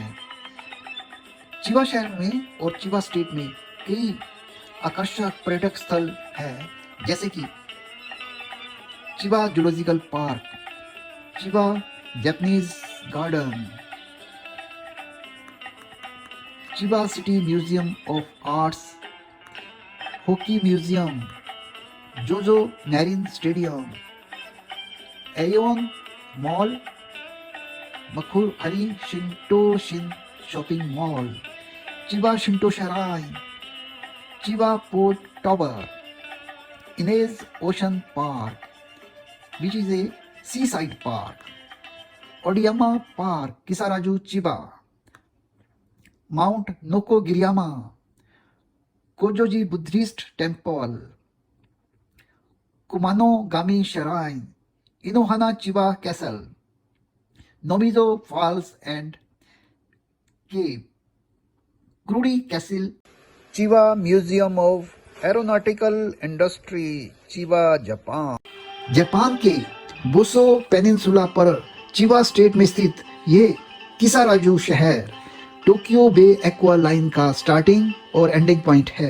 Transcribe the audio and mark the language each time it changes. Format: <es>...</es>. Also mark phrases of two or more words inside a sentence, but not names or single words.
<hi>चिबा शहर में और चिबा स्टेट में कई आकर्षक पर्यटक स्थल है, जैसे कि चिबा जूलॉजिकल पार्क, चिबा जापानीज गार्डन, चिबा सिटी म्यूजियम ऑफ आर्ट्स, हॉकी म्यूजियम, जोजो मैरीन स्टेडियम, एयोन मॉल, मकुहरी शिंटो शिन शॉपिंग मॉल, चिबा शिंटो श्राइन, चिबा पोर्ट टावर, इनेज ओशन पार्क</hi> <en>which is a seaside park,</en> <hi>ओडियामा पार्क किसाराजू चिबा, माउंट नोको गिरियामा, कोजोजी बुद्धिस्ट टेम्पल, कुमानो गामी श्राइन, इनोहाना चिबा कैसल, नोमिजो फॉल्स एंड केव, क्रूडी कैसल, चिबा म्यूजियम ऑफ एरोनॉटिकल इंडस्ट्री, चिबा जापान। जापान के बोसो पेनिनसुला पर चिबा स्टेट में स्थित ये किसाराजू शहर टोक्यो बे एक्वा लाइन का स्टार्टिंग और</hi> <en>ending point</en> <hi>है।</hi>